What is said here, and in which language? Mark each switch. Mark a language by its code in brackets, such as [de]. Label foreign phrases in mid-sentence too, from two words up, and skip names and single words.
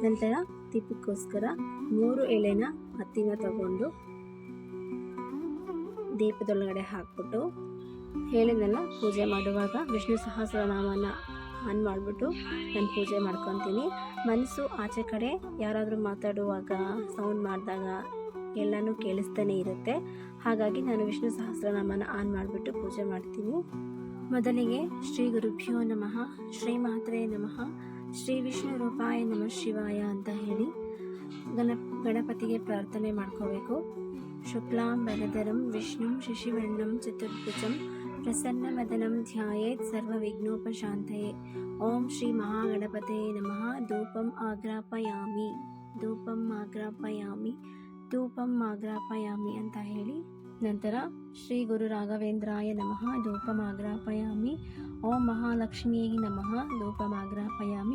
[kn] ನಂತರ ದೀಪಕ್ಕೋಸ್ಕರ 3 ಎಳೆನ ಹತ್ತಿನ ತಗೊಂಡು ದೀಪದೊಳಗಡೆ ಹಾಕ್ಬಿಟ್ಟು ಹೇಳಿದ್ನೆಲ್ಲ ಪೂಜೆ ಮಾಡುವಾಗ ವಿಷ್ಣು ಸಹಸ್ರನಾಮನ ಆನ್ ಮಾಡಿಬಿಟ್ಟು ನಾನು ಪೂಜೆ ಮಾಡ್ಕೊತೀನಿ. ಮನಸ್ಸು ಆಚೆ ಕಡೆ ಯಾರಾದರೂ ಮಾತಾಡುವಾಗ ಸೌಂಡ್ ಮಾಡಿದಾಗ ಎಲ್ಲನೂ ಕೇಳಿಸ್ತಾನೆ ಇರುತ್ತೆ. ಹಾಗಾಗಿ ನಾನು ವಿಷ್ಣು ಸಹಸ್ರನಾಮನ ಆನ್ ಮಾಡಿಬಿಟ್ಟು ಪೂಜೆ ಮಾಡ್ತೀನಿ. [sa] ಮೊದಲಿಗೆ ಶ್ರೀ ಗುರುಭ್ಯೋ ನಮಃ, ಶ್ರೀ ಮಾತ್ರೇ ನಮಃ, ಶ್ರೀ ವಿಷ್ಣು ರೂಪಾಯ ನಮಃ ಶಿವಾಯ [kn] ಅಂತ ಹೇಳಿ ಗಣಪತಿಗೆ ಪ್ರಾರ್ಥನೆ ಮಾಡ್ಕೋಬೇಕು. [sa] ಶುಕ್ಲಾಂ ವರದರಂ ವಿಷ್ಣುಂ ಶಶಿವರ್ಣಂ ಚತುರ್ಭುಜಂ ಪ್ರಸನ್ನವದನಂ ಧ್ಯಾಯೇತ್ ಸರ್ವವಿಘ್ನೋಪಶಾಂತಯೇ. ಓಂ ಶ್ರೀ ಮಹಾಗಣಪತೇ ನಮಃ. ಧೂಪಂ ಆಗ್ರಾಪಯಾಮಿ, ಧೂಪಂ ಆಗ್ರಾಪಯಾಮಿ, ಧೂಪಂ ಆಗ್ರಾಪಯಾಮಿ [kn] ಅಂತ ಹೇಳಿ ನಂತರ [sa] ಶ್ರೀ ಗುರು ರಾಘವೇಂದ್ರಾಯ ನಮಃ ಧೂಪಂ ಆಗ್ರಾಪಯಾಮಿ, ಓಂ ಮಹಾಲಕ್ಷ್ಮಿಯೇ ನಮಃ ಧೂಪಂ ಆಗ್ರಾಪಯಾಮಿ.